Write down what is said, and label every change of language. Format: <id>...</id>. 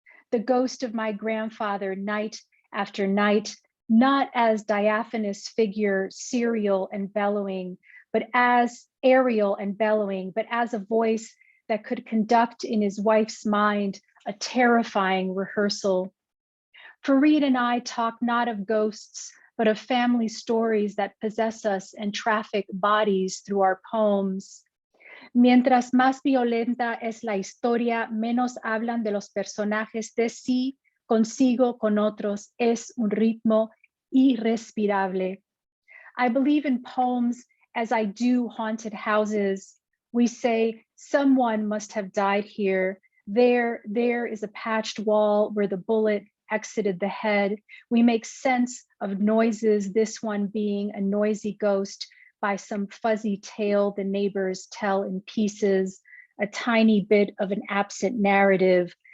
<en>The ghost of my grandfather, night after night, not as diaphanous figure, serial and bellowing, but as aerial and bellowing, but as a voice that could conduct in his wife's mind a terrifying rehearsal. Fareed and I talk not of ghosts, but of family stories that possess us and traffic bodies through our poems.</en> <es>Mientras más violenta es la historia, menos hablan de los personajes de sí, consigo, con otros, es un ritmo irrespirable.</es> <en>I believe in poems as I do haunted houses. We say, someone must have died here. There is a patched wall where the bullet exited the head. We make sense of noises, this one being a noisy ghost by some fuzzy tale the neighbors tell in pieces, a tiny bit of an absent narrative.</en>